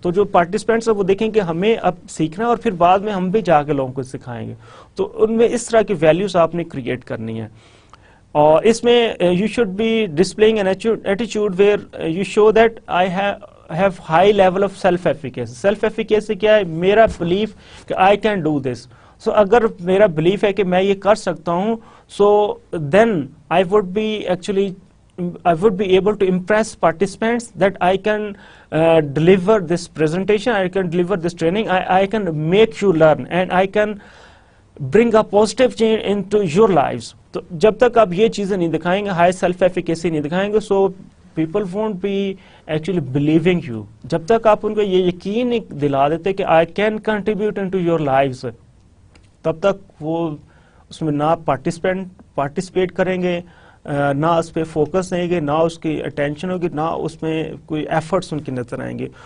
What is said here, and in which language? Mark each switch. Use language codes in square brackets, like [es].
[ur] تو جو پارٹیسپینٹس ہیں وہ دیکھیں کہ ہمیں اب سیکھنا ہے اور پھر بعد میں ہم بھی جا کے لوگوں کو سکھائیں گے. تو ان میں اس طرح کی ویلیوز آپ نے کریٹ کرنی ہے. اور اس میں [en] You should be displaying N ایٹیچیوڈ where you show that I have high level of self efficacy. [ur] Self efficacy کیا ہے؟ میرا بلیف کہ [en] I can do this. So [ur] اگر میرا بلیف ہے کہ میں یہ کر سکتا ہوں, [en] So then I would be actually I would be able to impress participants that I can deliver this presentation, I can deliver this training, I can make you learn and I can bring a positive change into your lives. [ur] تو جب تک آپ یہ چیزیں نہیں دکھائیں گے, high self efficacy نہیں دکھائیں گے, [en] So people won't be actually believing you. [ur] جب تک آپ ان کو یہ یقین نہیں دلا دیتے کہ [en] I can contribute into your lives, [ur] تب تک وہ اس میں نہ پارٹیسپیٹ کریں گے, نہ اس پہ فوکس دیں گے, نہ اس کی اٹینشن ہوگی, نہ اس میں کوئی ایفرٹس ان کی نظر آئیں گے.